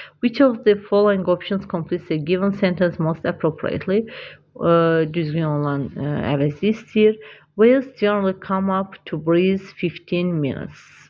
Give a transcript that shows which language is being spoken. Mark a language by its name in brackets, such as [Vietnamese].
[English] Which of the following options completes a given sentence most appropriately? [Azerbaijani] Düzgün olan əvəzi istəyir. [English] Whales generally come up to breathe 15 minutes.